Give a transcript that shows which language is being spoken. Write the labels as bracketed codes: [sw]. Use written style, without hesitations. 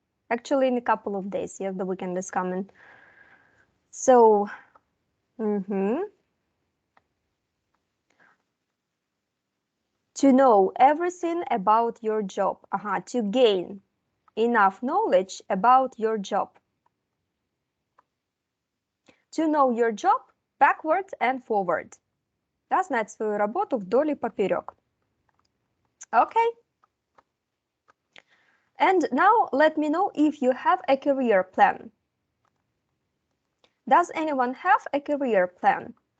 [en] Actually, in a couple of days, yes, the weekend is coming. So, to know everything about your job. To gain enough knowledge about your job. To know your job backwards and forward. [ru] Да, знать свою работу вдоль и поперек. [en] Okay. And now let me know if you have a career plan. Does anyone have a career plan?